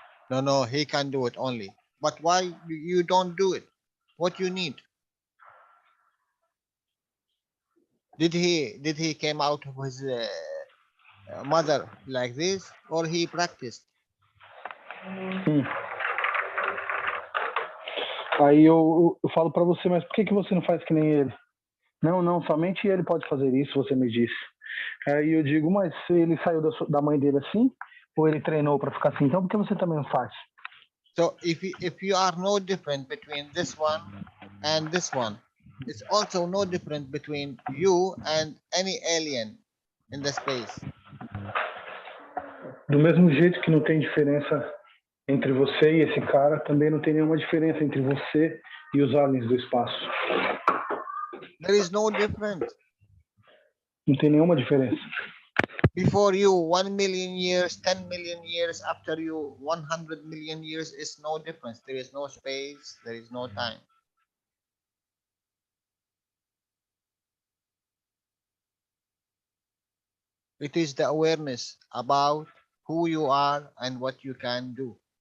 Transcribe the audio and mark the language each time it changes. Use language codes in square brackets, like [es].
[en] No, he can do it only. But why you don't do it? What you need? Did he came out of his mother like this, or he practiced? [pt] Aí eu falo para você, mas por que você não faz que nem ele? Não, somente ele pode fazer isso, você me disse. Aí eu digo, mas se ele saiu da mãe dele assim, ou ele treinou para ficar assim, então por que você também não faz? [en] So if you are no different between this one and this one, it's also no different between you and any alien in the space. [pt] Do mesmo jeito que não tem diferença entre você e esse cara, também não tem nenhuma diferença entre você e os aliens do espaço. [en] There is no difference. [pt] Não tem nenhuma diferença. [en] Before you 1 million years, 10 million years, after you 100 million years, is no difference. There is no space, there is no time. It is the awareness about who you are and what you can do.